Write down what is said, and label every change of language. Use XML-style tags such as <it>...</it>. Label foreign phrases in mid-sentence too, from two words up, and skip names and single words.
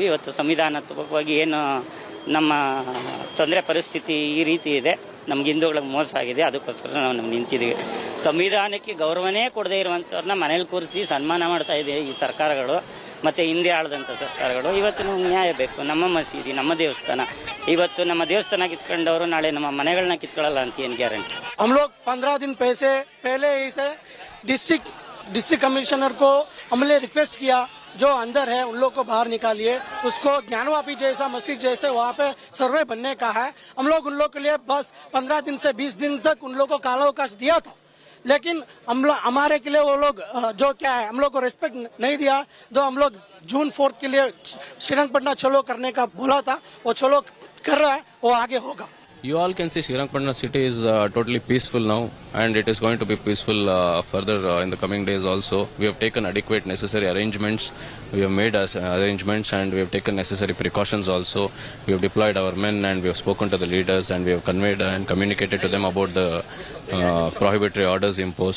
<kn>ಇವತ್ತು ಸಂವಿಧಾನಾತ್ಮಕವಾಗಿ ಏನು ನಮ್ಮ ತೊಂದರೆ ಪರಿಸ್ಥಿತಿ ಈ ರೀತಿ ಇದೆ, ನಮ್ಗೆ ಹಿಂದೂಗಳಿಗೆ ಮೋಸ ಆಗಿದೆ, ಅದಕ್ಕೋಸ್ಕರ ನಾವು ನಿಂತಿದ್ದೀವಿ. ಸಂವಿಧಾನಕ್ಕೆ ಗೌರವನೇ ಕೊಡದೇ ಇರುವಂಥವ್ರನ್ನ ಮನೇಲಿ ಕೂರಿಸಿ ಸನ್ಮಾನ ಮಾಡ್ತಾ ಇದೆ ಈ ಸರ್ಕಾರಗಳು, ಮತ್ತು ಹಿಂದೆ ಆಳದಂಥ ಸರ್ಕಾರಗಳು. ಇವತ್ತು ನಮ್ಗೆ ನ್ಯಾಯ ಬೇಕು. ನಮ್ಮ ಮಸೀದಿ, ನಮ್ಮ ದೇವಸ್ಥಾನ, ಇವತ್ತು ನಮ್ಮ ದೇವಸ್ಥಾನ ಕಿತ್ಕೊಂಡವರು ನಾಳೆ ನಮ್ಮ ಮನೆಗಳನ್ನ ಕಿತ್ಕೊಳ್ಳಲ್ಲ ಅಂತ ಏನು ಗ್ಯಾರಂಟಿ?</kn> <hi>हम लोग 15 दिन पहले ही से</hi> <en>District Commissioner</en> <hi>को हमने रिक्वेस्ट किया, जो अंदर है उन लोग को बाहर निकालिए, उसको ज्ञानवापी जैसा मस्जिद जैसे वहाँ पे सर्वे बनने का है. हम लोग उन लोग के लिए बस 15 दिन से 20 दिन तक उन लोग को कालावकाश दिया था, लेकिन हमारे के लिए वो लोग जो क्या है हम लोग को रिस्पेक्ट नहीं दिया. जो हम लोग जून 4 के लिए श्रीरंगपटना चलो करने का बोला था, वो चलो कर रहा है, वो आगे होगा.</hi> <en>You all can see Srirangapatna city is totally peaceful now, and it is going to be peaceful further in the coming days also. We have taken adequate necessary arrangements. We have made arrangements and we have taken necessary precautions also. We have deployed our men and we have spoken to the leaders and we have conveyed and communicated to them about the prohibitory orders imposed.</en>